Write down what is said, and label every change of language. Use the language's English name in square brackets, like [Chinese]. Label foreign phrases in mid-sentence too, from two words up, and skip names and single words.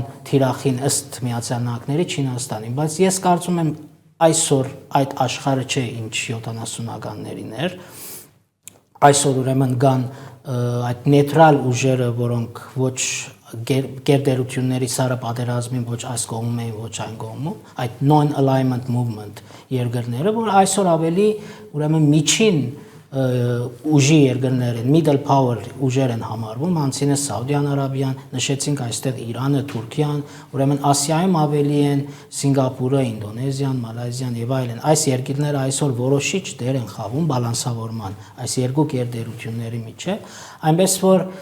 [Armenian] թիրախին ըստ Միացյալ Նահանգների Չինաստանին, բայց ես կարծում եմ այսօր այդ աշխարհը չէ, ինչ 70-ականներին էր։ Այսօր ուրեմն կան այդ նեյտրալ ուժերը, որոնք ոչ գերտերությունների սարը պատերազմին ոչ այս կողմում էին, ոչ այն կողմում, այդ [English] non-alignment movement [Armenian] երկրները, որ այսօր ավելի ուրեմն միջին ուժի երկրներ են, [English] middle power [Armenian] ուժեր են համարվում, անցին է Սաուդյան Արաբիան, նշեցինք այստեղ Իրանը, Թուրքիան, ուրեմն Ասիայում ավելի են Սինգապուրը, Ինդոնեզիան, Մալայզիան եւ այլն։ Այս երկրները այսօր որոշիչ դեր են խաղում բալանսավորման այս երկու գերտերությունների միջև, այնպես որ